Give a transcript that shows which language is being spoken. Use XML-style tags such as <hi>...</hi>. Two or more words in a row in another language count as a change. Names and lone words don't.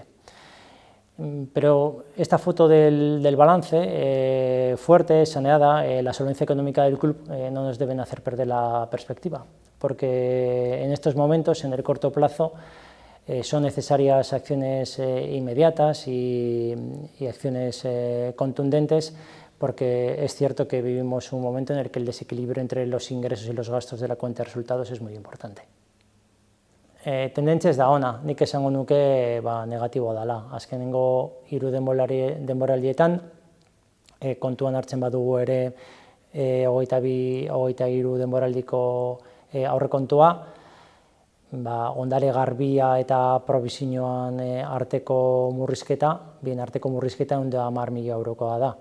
<es>Pero esta foto del balance, fuerte, saneada, la solvencia económica del club no nos deben hacer perder la perspectiva, porque en estos momentos, en el corto plazo, son necesarias acciones inmediatas y acciones contundentes, porque es cierto que vivimos un momento en el que el desequilibrio entre los ingresos y los gastos de la cuenta de resultados es muy importante.</es> <eu>Tendentzia ez da ona, nik esango nuke negatiboa dela. Azkenengo 3 denboraldietan, kontuan hartzen badugu ere 23 denboraldiko aurrekontua, ondare garbia eta probisioan arteko murrizketa, bien arteko murrizketa 110 milioi eurokoa da.</eu>